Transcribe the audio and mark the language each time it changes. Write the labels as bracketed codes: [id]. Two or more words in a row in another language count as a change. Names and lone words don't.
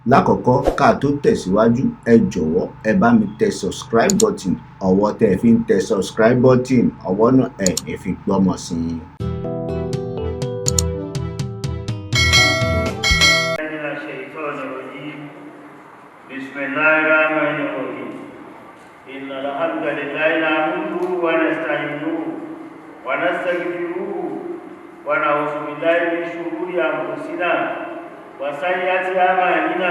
[yo] Lákọ̀ọ́kọ́ ká tó tẹ̀síwájú, ẹ jọ̀wọ́ ẹ bá mi tẹ [en] subscribe button. [yo] Ọwọ́ tẹ́ ẹ fi ń tẹ [en] subscribe button, [yo] ọwọ́ náà ẹ ní fi gbọ́mọ sí i. [ar] بسم الله الرحمن الرحيم. إن الحمد لله نحمده ونستعينه ونستغفره ونعوذ بالله من شرور أنفسنا وسيئات أعمالنا.